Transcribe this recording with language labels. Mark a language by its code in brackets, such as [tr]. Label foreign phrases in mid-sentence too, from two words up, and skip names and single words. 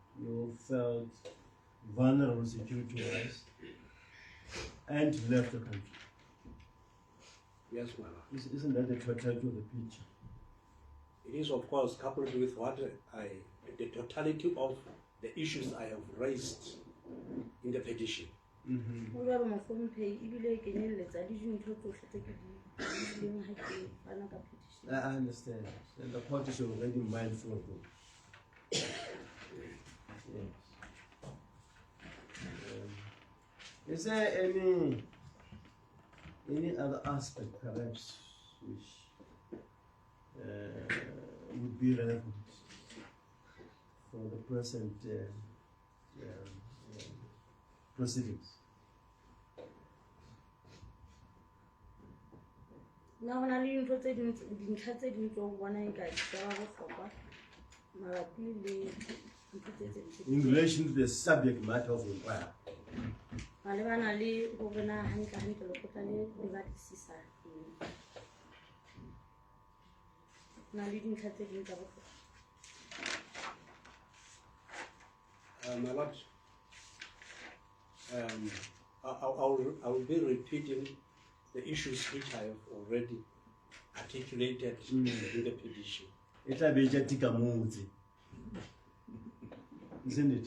[en] you felt vulnerable security-wise and left the country. Yes, my lord. Isn't that the totality of the picture? It is, of course, coupled with the totality of the issues I have raised in the petition. [st] Ho jwalo mohlomphehi ebile e kenyelletsa le dintho tsohle tse ke di leng ha ke fana ka petition. [en] I understand. And the court is already mindful of it. Yes. Is there any other aspect perhaps which would be relevant for the present proceedings? [st] Nna ho na le dintlha tse ding tseo bona eka di tla bohlokwa mabapi le ntho tse tse [en] In relation to the subject matter of inquiry. [st] malebana le hore na hantle lekgotla le batlisisa eng. Na le dintlha tse ding tsa bohlokwa. [en] My lord, I will be repeating the issues which I have already articulated in the petition. It will be just isn't it?